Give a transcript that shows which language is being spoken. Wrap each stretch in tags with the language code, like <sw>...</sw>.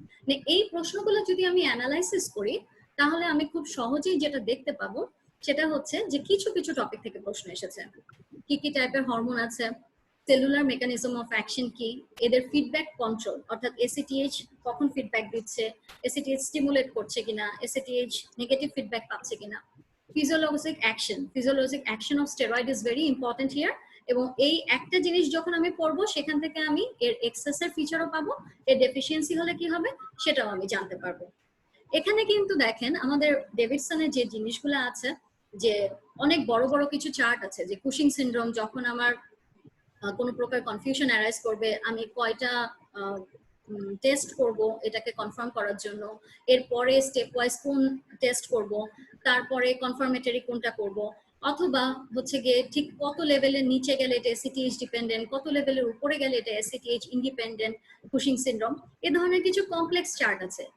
<bn>মানে এই প্রশ্নগুলো যদি আমি অ্যানালাইসিস করি তাহলে আমি খুব সহজেই যেটা দেখতে পাবো সেটা হচ্ছে যে কিছু কিছু টপিক থেকে প্রশ্ন এসেছে, কি কি টাইপের হরমোন আছে, সেলুলার মেকানিজম অফ অ্যাকশন কি, এদের ফিডব্যাক কন্ট্রোল, অর্থাৎ এসিটিএইচ কখন ফিডব্যাক দিচ্ছে, এসিটিএইচ স্টিমুলেট করছে কিনা, এসিটিএইচ নেগেটিভ ফিডব্যাক পাচ্ছে কিনা,</bn> <en>physiologic action of steroid is very important here.</en> <bn>এবং এই একটা জিনিস যখন আমি পড়বো সেখান থেকে আমি এর এক্সেসের ফিচারও পাবো, এর ডেফিসিয়েন্সি হলে কি হবে সেটাও আমি জানতে পারবো। এখানে কিন্তু দেখেন আমাদের ডেভিডসনের যে জিনিসগুলো আছে, যে অনেক বড় বড় কিছু চার্ট আছে, যে কুশিং সিনড্রোম যখন আমার কোনো প্রকার কনফিউশন অ্যারাইজ করবে, আমি কয়টা টেস্ট করব এটাকে কনফার্ম করার জন্য, এরপরে স্টেপ ওয়াইজ কোন টেস্ট করব, তারপরে কনফার্মেটরি কোনটা করব, অথবা হচ্ছে গিয়ে ঠিক কত লেভেলের নিচে গেলে এটা এসিটিএইচ ডিপেন্ডেন্ট, কত লেভেলের উপরে গেলে এটা এসিটিএইচ ইন্ডিপেন্ডেন্ট কুশিং সিনড্রোম, এ ধরনের কিছু কমপ্লেক্স চার্ট আছে।</bn>